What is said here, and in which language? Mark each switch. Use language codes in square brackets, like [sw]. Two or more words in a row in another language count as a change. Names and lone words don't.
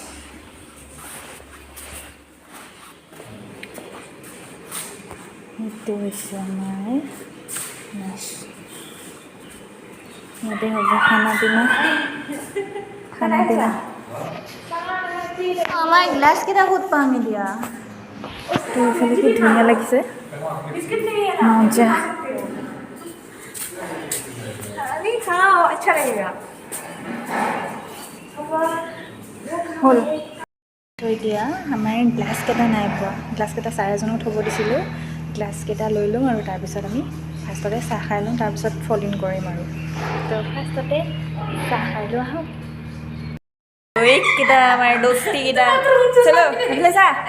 [as] এইটো হৈছে আমাৰ মাছ ইয়াতে হ'ব [hi] खाना पीना [as] আমাৰ গ্লাছকেইটা ক'ত পাম এতিয়া তো এইফালে কি ধুনীয়া লাগিছে মজা [hi] नहीं खाओ अच्छा लगेगा [as] হ'ল তো এতিয়া আমাৰ গ্লাছকেইটা নাই পোৱা গ্লাছকেইটা ছাৰ এজনক থ'ব দিছিলোঁ গ্লাছকেইটা লৈ ল'ম আৰু তাৰপিছত আমি ফাৰ্ষ্টতে চাহ খাই লওঁ তাৰপিছত [en] fall in [as] কৰিম আৰু তো ফাৰ্ষ্টতে চাহ খাই লওঁ আহোঁ কেইটা আমাৰ দোস্তিকেইটা চলো এইফালে চা